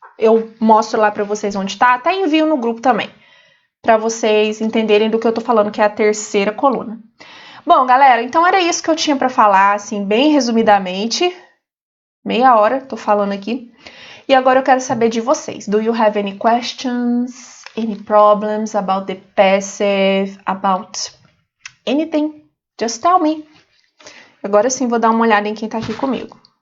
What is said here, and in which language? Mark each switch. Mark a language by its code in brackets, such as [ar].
[pt] Eu mostro lá para vocês onde tá, até envio no grupo também, para vocês entenderem do que eu tô falando, que é a terceira coluna. Bom, galera, então era isso que eu tinha para falar, assim, bem resumidamente. Meia hora, tô falando aqui. E agora eu quero saber de vocês. [en] Do you have any questions, any problems about the passive, about anything? Just tell me. [pt] Agora sim vou dar uma olhada em quem tá aqui comigo.